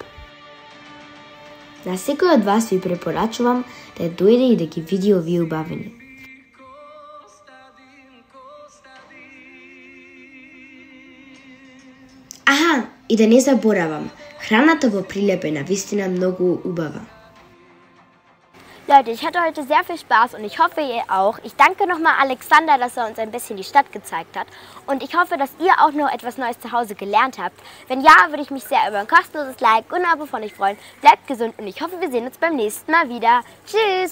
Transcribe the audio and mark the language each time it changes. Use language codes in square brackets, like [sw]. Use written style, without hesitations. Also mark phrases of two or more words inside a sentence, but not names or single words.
[mk] На секој од вас ви препорачувам да дојде и да ги види овие убавини. Аха, и да не заборавам, храната во Прилеп е навистина многу убава. [de] Leute, ich hatte heute sehr viel Spaß und ich hoffe, ihr auch. Ich danke nochmal Alexander, dass er uns ein bisschen die Stadt gezeigt hat. Und ich hoffe, dass ihr auch noch etwas Neues zu Hause gelernt habt. Wenn ja, würde ich mich sehr über ein kostenloses Like und ein Abo von euch freuen. Bleibt gesund und ich hoffe, wir sehen uns beim nächsten Mal wieder.